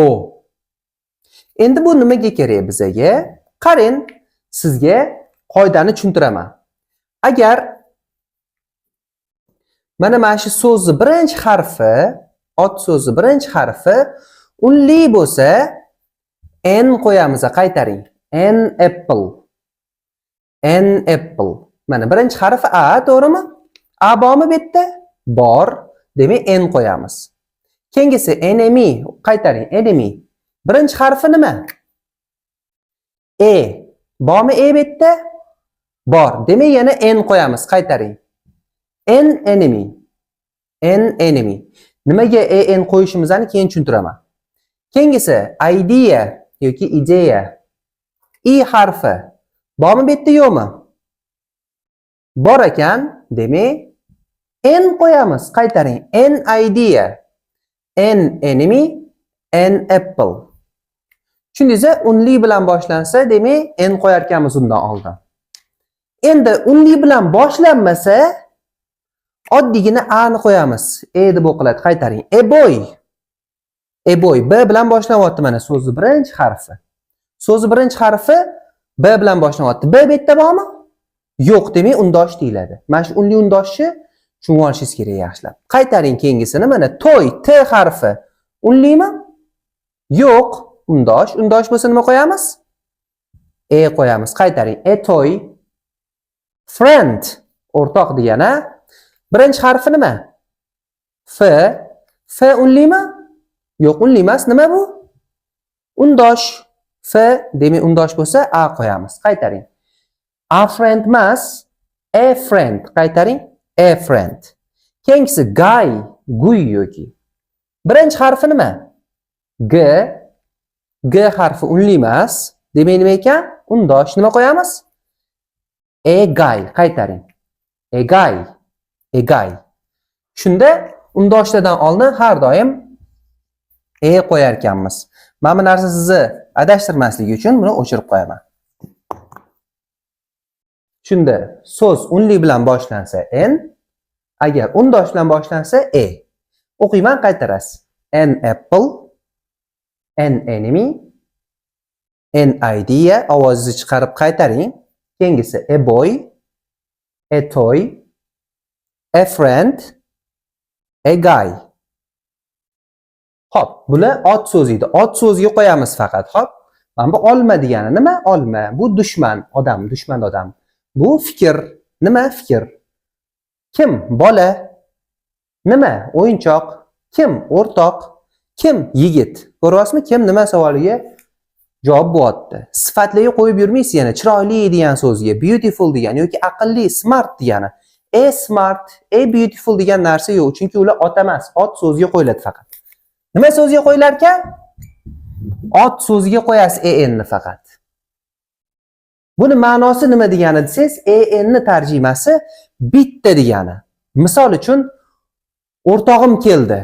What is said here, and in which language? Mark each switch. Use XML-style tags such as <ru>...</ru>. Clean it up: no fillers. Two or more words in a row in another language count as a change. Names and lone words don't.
<uz>Endi bu nimaga kerak bizga? Qarang, sizga qoidani tushuntiraman. Agar mana shu so'zni birinchi harfi, ot so'zi birinchi harfi unli bo'lsa, n qo'yamiz. Qaytaring.</uz> <en>An apple. An apple.</en> <uz>Mana birinchi harfi a, to'g'rimi? A bormi bu yerda? Bor. Demak, n qo'yamiz. Keyingisi enemy. Qaytaring. Enemy. Birinchi harfi nima? E. Bormi bu yerda? Bor. Demak, yana n qo'yamiz. Qaytaring.</uz> <en>An enemy. An enemy.</en> <uz>Nimaga en qo'yishimizni keyin tushuntiraman. Keyingisi idea yoki ideya. I harfi. Bormi bu yerda yo'qmi? Bor ekan, demak n qo'yamiz. Qaytaring.</uz> <en>An idea. An enemy. An apple.</en> <uz>Tushundingizmi? Unli bilan boshlansa, demak n qo'yar ekanmiz undan oldin. Endi unli bilan boshlanmasa, oddiygina a ni qo'yamiz. Deb o'qiladi. Qaytaring.</uz> <en>A boy. A boy.</en> <uz>B bilan boshlanyapti mana so'zni birinchi harfi. So'zni birinchi harfi B bilan boshlanyapti. B bu yerda bormi? Yo'q, demak undosh deyiladi. Mana shu unli undoshni tushunib olishingiz kerak yaxshilab. Qaytaring keyingisini. Mana toy, T harfi. Unlimi? Yo'q, undosh. Undosh bo'lsa nima qo'yamiz? Qo'yamiz. Qaytaring.</uz> <en>A toy. Friend.</en> <uz>O'rtoq degani. Birinchi harfi nima? F. F unlimi? Yo'q, unli emas. Nima bu? Undosh. F demak undosh bo'lsa a qo'yamiz. Qaytaring.</uz> <en>A friend emas, a friend. Qaytaring. A friend. Keyingisi guy, guy yoki.</en> <uz>Birinchi harfi nima? G. G harfi unli emas. Demak nima ekan? Undosh. Nima qo'yamiz?</uz> <en>A guy. Qaytaring. A guy. A guy.</en> <uz>Shunda undoshlardan oldin har doim qo'yar ekanmiz. Mana bu narsa sizni adashtirmasligi uchun buni o'chirib qo'yaman. Shunda so'z unli bilan boshlansa n, agar undosh bilan boshlansa O'qiyman, qaytarasiz.</uz> <en>An apple. An enemy. An idea.</en> <uz>Ovozni chiqarib qaytaring.</uz> <en>Keyingisi a boy. A toy. A friend. A guy.</en> <uz>Hop, bular ot so'zi edi. Ot so'ziga qo'yamiz faqat. Hop. Mana bu olma degani nima? Olma. Bu dushman odam. Bu fikr. Nima fikr? Kim? Bola. Nima? O'yinchoq. Kim? O'rtoq. Kim? Yigit. Ko'ryapsizmi? Kim nima savoliga javob bo'lyapti. Sifatlarga qo'yib yurmaysiz yana. Chiroyli degan so'zga, beautiful degan yoki aqlli, smart degani.</uz> <en>A smart, a beautiful</en> <uz>degan narsa yo'q, chunki ular ot emas. Ot so'ziga qo'yiladi faqat. Nima so'ziga qo'yilar ekan? Ot so'ziga qo'yasiz en ni faqat. Buni ma'nosi nima degani desangiz, en ni tarjimasi bitta degani. Misol uchun o'rtog'im keldi.</uz>